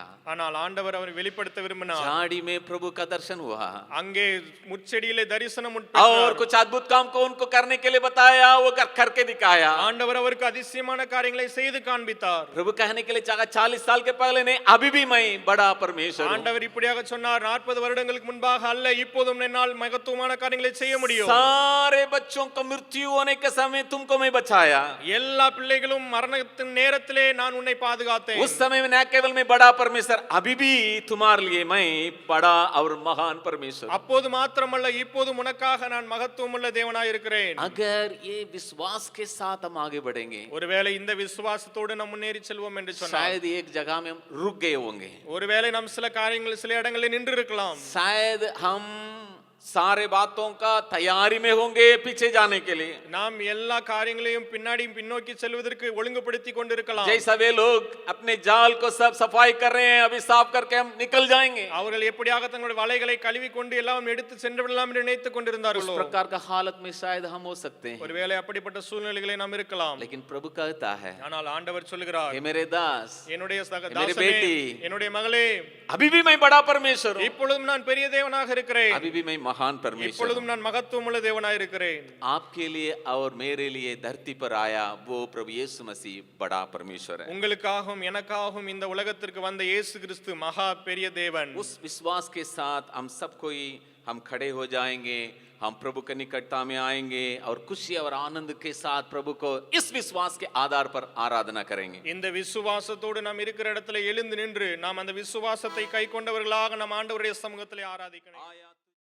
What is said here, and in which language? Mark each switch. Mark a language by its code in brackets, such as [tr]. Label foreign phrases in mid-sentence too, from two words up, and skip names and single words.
[ta] ஆனால் ஆண்டவர் அவரை வெளிப்படுத்த விரும்பினார். [hi] झाड़ी में प्रभु का दर्शन हुआ [ta] அங்கே முச்செடியிலே தரிசனம் [hi] और [ta] உட்பட்டார். [hi] कुछ अद्भुत काम को उनको करने के लिए बताया, वो करके दिखाया। [ta] ஆண்டவர் அவருக்கு அதிசயமான காரியங்களை செய்து காண்பித்தார். [hi] प्रभु कहने के लिए चाहा 40 साल के पहले नहीं, अभी भी मैं बड़ा परमेश्वर हूं। [ta] ஆண்டவர் இப்படியாக சொன்னார், 40 வருடங்களுக்கு முன்பாக அல்ல, இப்போதும் என்னால் மகத்துவமான காரியங்களை செய்ய முடியும். [hi] सारे बच्चों को मृत्यु होने के समय तुमको मैं बचाया, [ta] எல்லா பிள்ளைகளும் மரணத்தின் நேரத்திலே நான் உன்னை பாதுகாத்தேன். [hi] उस समय में न केवल मैं बड़ा परमेश्वर, अभी भी तुम्हारे लिए मैं बड़ा और महान परमेश्वर। [ta] அப்போது மாத்திரமல்ல இப்போதும் உனக்காக நான் மகத்துவம் உள்ள தேவனாய் இருக்கிறேன். [hi] अगर ये विश्वास के साथ हम आगे बढ़ेंगे, [ta] ஒருவேளை இந்த விசுவாசத்தோடு நாம் முன்னேறி செல்வோம் என்று சொன்னார். [hi] शायद एक जगह में हम रुक गए होंगे, [ta] ஒருவேளை நாம் சில காரியங்கள் சில இடங்களில் நின்று இருக்கலாம். [hi] शायद हम सारे बातों का तैयारी में होंगे पीछे जाने के लिए। [ta] நாம் எல்லா காரியங்களையும் பின்னாடியும் பின்னோக்கி செல்வதற்கு ஒழுங்குபடுத்தி கொண்டிருக்கலாம். [hi] जैसा वे लोग अपने जाल को सब सफाई कर रहे हैं, अभी साफ करके हम निकल जाएंगे, [ta] அவர்கள் எப்படியாக தங்களுடைய வலைகளை கழுவி கொண்டு எல்லாம் எடுத்து சென்று விடலாம் என்று நினைத்துக் [hi] उस [ta] கொண்டிருந்தார்களோ [hi] प्रकार का हालत में शायद हम हो सकते हैं। [ta] ஒருவேளை அப்படிப்பட்ட சூழ்நிலைகளை நாம் இருக்கலாம். [hi] लेकिन प्रभु कहता है, [ta] ஆனால் ஆண்டவர் சொல்லுகிறார், [hi] हे मेरे दास, [ta] என்னுடைய [hi] मेरी [ta] தாசனே, [hi] बेटी, [ta] என்னுடைய மகளே, [hi] अभी भी मैं बड़ा परमेश्वर हूँ, [ta] இப்பொழுதும் நான் பெரிய தேவனாக இருக்கிறேன், [hi] अभी भी मैं महान परमेश्वर हूँ। [ta] இப்பொழுதும் நான் மகத்துவமுள்ள தேவனாக இருக்கிறேன். [hi] आपके लिए और मेरे लिए धरती पर आया वो प्रभु यीशु मसीह बड़ा परमेश्वर है। [ta] உங்களுக்காகவும் எனக்காகவும் இந்த உலகத்திற்கு வந்த இயேசு கிறிஸ்து மகா பெரிய தேவன். [hi] उस विश्वास के साथ हम सब कोई हम खड़े हो जाएंगे, हम प्रभु के निकटता में आएंगे और खुशी और आनंद के साथ प्रभु को इस विश्वास के आधार पर आराधना करेंगे। [ta] இந்த விசுவாசத்தோடு நாம் இருக்கிற இடத்துல எழுந்து நின்று நாம் அந்த விசுவாசத்தை கை கொண்டவர்களாக நம் ஆண்டவருடைய சமூகத்திலே ஆராதிக்கணும்.